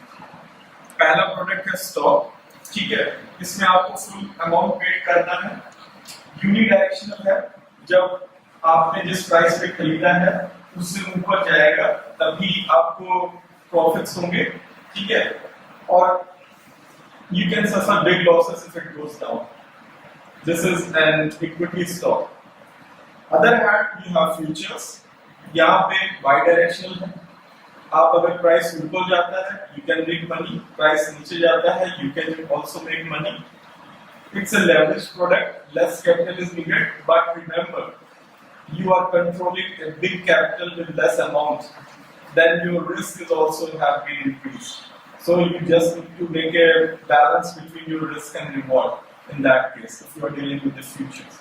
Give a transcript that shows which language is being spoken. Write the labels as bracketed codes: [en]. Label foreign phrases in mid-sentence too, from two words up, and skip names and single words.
[hi] पहला प्रोडक्ट है स्टॉक, ठीक है, इसमें आपको [en] full amount paid [hi] करना है, यूनिडायरेक्शनल है, जब आपने जिस प्राइस पे खरीदा है उससे ऊपर जाएगा तभी आपको प्रॉफिट्स होंगे, ठीक है, और [en] you can suffer big losses if it goes down. This is an equity stock. Other hand, you have futures. [hi] यहाँ पे bi-directional है, आप अगर प्राइस ऊपर जाता है [en] you can make money, [hi] प्राइस नीचे जाता है [en] you can also make money. It's a leveraged product, less capital is needed, but remember, you are controlling a big capital with less amount, then your risk is also have been increased. So you just need to make a balance between your risk and reward in that case if you are dealing with the futures.